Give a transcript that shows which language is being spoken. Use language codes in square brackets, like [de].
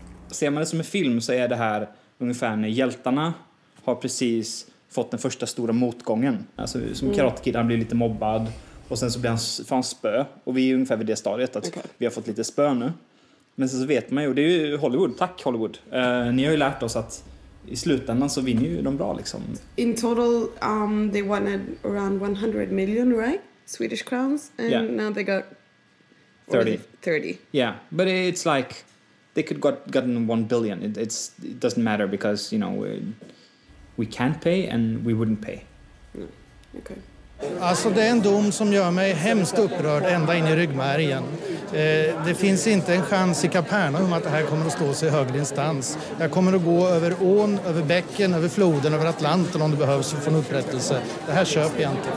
[sv] Ser man det som en film så är det här ungefär när hjältarna har precis fått den första stora motgången. Alltså som Karate Kid, han blir lite mobbad och sen så blir han spö. Och vi är ungefär vid det stadiet att vi har fått lite spö nu. Men sen så vet man ju, det är ju Hollywood, tack Hollywood. Ni har ju lärt oss att i slutändan så vinner ju de bra liksom. [en] In total they wanted around 100 million, right? Swedish crowns, and now they got 30. Yeah, but it's like they could gotten 1 billion. It doesn't matter because, you know, we can't pay and we wouldn't pay. Okay. [sv] Alltså det är en dom som gör mig hemskt upprörd ända in i ryggmärgen. Det finns inte en chans i Kapernaum att det här kommer att stå sig i högre instans. Jag kommer att gå över ån, över bäcken, över floden, över Atlanten om det behövs för att få en upprättelse. Det här köper jag inte.